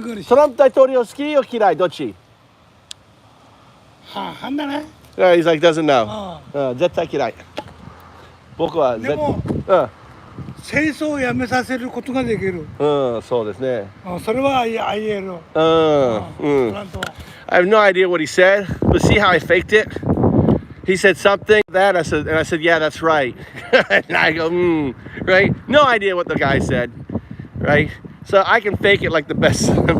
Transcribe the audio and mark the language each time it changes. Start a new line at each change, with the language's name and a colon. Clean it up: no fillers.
Japanese: トランプ大統領好きよ嫌いどっち?
English: Yeah, he's like, doesn't know.
Japanese: 絶対嫌い。僕はでも、戦争をやめさせることができる。そうですね。それは言える。
English: I have no idea what he said, but see how I faked it? He said something that I said, yeah, that's right. And I go, right? No idea what the guy said, right? So I can fake it like the best.